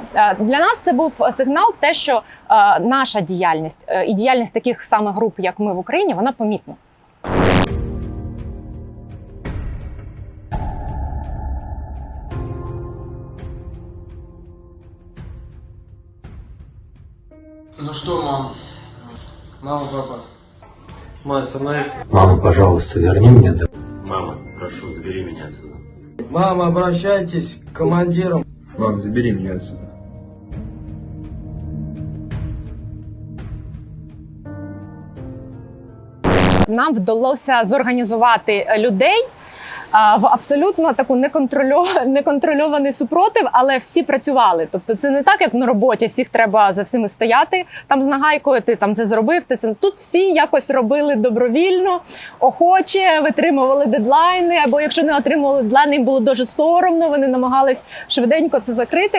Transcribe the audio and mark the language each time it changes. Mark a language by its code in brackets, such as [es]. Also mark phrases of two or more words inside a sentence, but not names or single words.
[uk] Для нас це був сигнал, те, що наша діяльність і діяльність таких самих груп, як ми в Україні, вона помітна. [ru] Ну что, мам? Мама, папа. Мама, сама... Мама, пожалуйста, верни меня домой. Мама, прошу, забери меня отсюда. Мама, обращайтесь к командиру. Мам, забери меня отсюда. [uk] Нам вдалося зорганізувати людей в абсолютно таку неконтрольований супротив, але всі працювали. Тобто це не так, як на роботі, всіх треба за всіми стояти, там з нагайкою, ти там це зробив, ти це... Тут всі якось робили добровільно, охоче, витримували дедлайни, або якщо не отримували дедлайни, їм було дуже соромно, вони намагались швиденько це закрити.